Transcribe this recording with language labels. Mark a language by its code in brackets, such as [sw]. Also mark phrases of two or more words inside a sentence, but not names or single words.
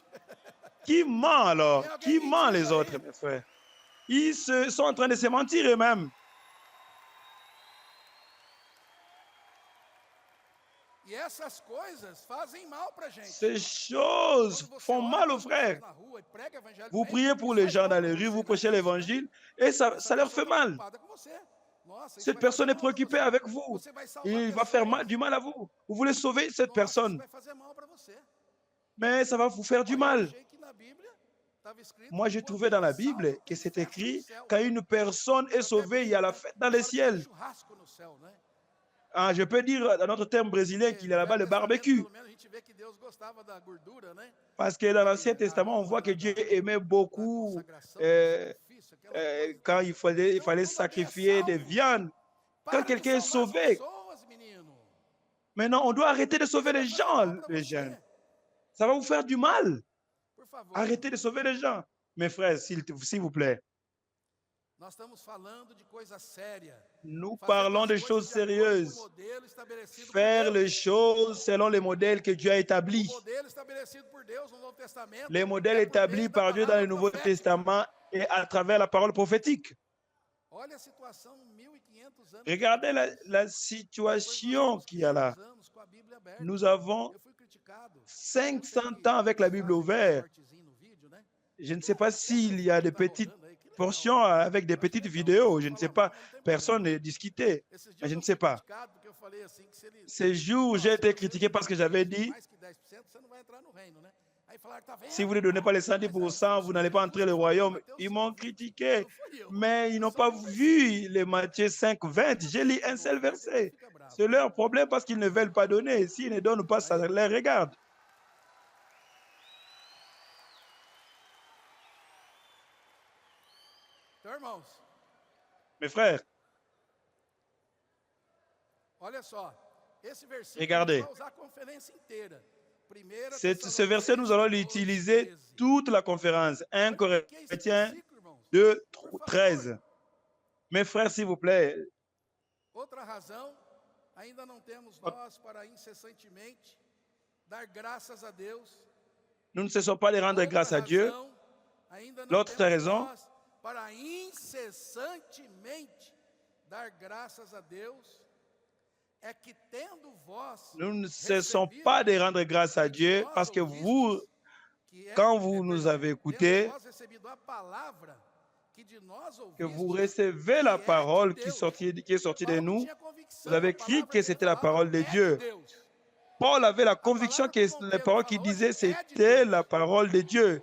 [fr] Qui ment alors? [pt] Tem alguém [fr] Qui ment [pt] mentindo [fr] les [pt] aí? [fr] autres, mes frères? Ils sont en train de se mentir eux-mêmes. [pt] E essas coisas fazem mal para gente. [fr] Ces choses [pt] Quando você [fr] font [pt] ora [fr] mal aux [pt] pelas [fr] frères. [pt] pessoas na rua e prega o evangelho do [fr] Vous [pt] reino, [fr] priez pour [pt] isso [fr] les [pt] faz [fr] gens [pt] mal [fr] dans [pt] pra [fr] les rues, [pt] você, [fr] vous [pt] não é [fr] prêchez [pt] isso, né? [fr] l'évangile et ça [pt] Essa [fr] leur [pt] pessoa [fr] fait [pt] tá [fr] mal. [pt] preocupada com você. Nossa, isso [fr] Cette [pt] vai [fr] personne [pt] fazer [fr] est [pt] mal pra [fr] préoccupée [pt] você. [fr] avec vous. [pt] Você vai salvar [fr] Il va faire [pt] pessoas. [fr] du mal à vous. Vous voulez sauver cette [pt] Nossa, isso [fr] personne, [pt] vai fazer mal para você. [fr] mais ça va vous faire du [pt] Olha, eu [fr] mal. [pt] achei que na Bíblia estava escrito [fr] Moi, [pt] que [fr] j'ai [pt] quando [fr] trouvé dans la [pt] alguém é [fr] Bible [pt] salvo, [fr] que [pt] tem [fr] c'est [pt] festa no [fr] écrit [pt] céu. [fr] quand une personne est sauvée, il y a la fête dans le ciel. [pt] Churrasco no céu, né? [fr] Ah, je peux dire dans notre terme brésilien qu'il y a [pt] No [fr] là-bas [pt] Velho [fr] le [pt] Testamento, [fr] barbecue. [pt] pelo menos, a gente vê que Deus gostava da gordura, né? [fr] Parce que dans l'Ancien [pt] Aquele [fr] Testament, on voit que [pt] aroma, [fr] Dieu [pt] da [fr] aimait beaucoup [pt] consagração, do euh, sacrifício, aquela coisa. [fr] quand il fallait [pt] Então, quando alguém é [fr] sacrifier des [pt] salvo, [fr] viandes. Quand [pt] para de [fr] quelqu'un est [pt] salvar as [fr] sauvé, [pt] pessoas, menino. [fr] maintenant, on doit arrêter de sauver [pt] Isso vai [fr] les [pt] fazer [fr] gens, [pt] mal para [fr] les [pt] você. [fr] jeunes. Ça va vous faire du mal. [pt] Por favor. [fr] Arrêtez de sauver les gens. Mes frères, s'il vous plaît, [pt] Nós estamos falando de coisa séria. [fr] nous [pt] Fazer [fr] parlons [pt] as [fr] de [pt] coisas [fr] choses [pt] de acordo com o [fr] sérieuses. [pt] modelo estabelecido por [fr] Faire [pt] Deus. [fr] les choses selon les modèles que Dieu a [pt] O [fr] établis. [pt] modelo estabelecido por Deus no Novo Testamento [fr] Les modèles [pt] é por meio [fr] établis [pt] da [fr] par Dieu dans [pt] palavra [fr] le Nouveau [pt] profética. [fr] Testament et à travers la parole prophétique. [pt] Olha a situação 1500 anos. [fr] Regardez la [pt] depois. Depois nós [fr] situation [pt] temos [fr] qu'il y a là. [pt] 500 anos com a Bíblia aberta. [fr] Nous avons [pt] Eu fui criticado. [fr] 500 ans avec la Bible ouverte. [pt] Cortezinho no vídeo, né? [fr] Je ne sais pas s'il y a des [pt] Tá [fr] petites [pt] rodando aí, que legal. [fr] portions avec des petites vidéos. Je ne sais pas. [pt] Não tem [fr] Personne [pt] problema. [fr] n'est discuté. [pt] Esses dias [fr] Mais je [pt] eu [fr] ne [pt] fui [fr] sais pas. [pt] criticado porque eu falei assim que se ele [fr] Ces jours, j'ai été critiqué parce que j'avais dit, [pt] mais que 10%, você não vai entrar no reino, né? Aí falaram, tá vendo? [fr] si vous ne donnez pas les 110%, vous n'allez pas entrer le royaume. Ils m'ont critiqué, [pt] Não fui eu. [fr] mais ils n'ont pas vu les Matthieu 5, 20. J'ai lu un seul verset. C'est leur problème parce qu'ils ne veulent pas donner. S'ils ne donnent pas, ça les regarde. [pt] Então, irmãos, [fr] Mes frères, [pt] Olha só, esse versículo [fr] Regardez, [pt] vai usar a conferência inteira. [fr] ce verset, nous allons l'utiliser toute la conférence. 1 [pt] Olha o que é esse [fr] Corinthiens [pt] versículo, irmãos. [fr] 2, [pt] Por favor. [fr] 13. Mes frères, s'il vous plaît, [pt] Outra razão, ainda não temos nós para incessantemente dar graças a Deus. [fr] nous ne cessons pas de rendre grâce à Dieu. [pt] Razão, ainda não [fr] L'autre [pt] temos [fr] raison, [pt] nós para incessantemente dar graças a Deus é que tendo vós [fr] nous ne cessons pas de rendre grâce à Dieu parce que vous, quand vous nous avez écoutés, que vous recevez la parole qui est sortie de nous, vous avez cru que c'était la parole de Dieu. Paul avait la conviction que la parole qu'il disait, c'était la parole de Dieu.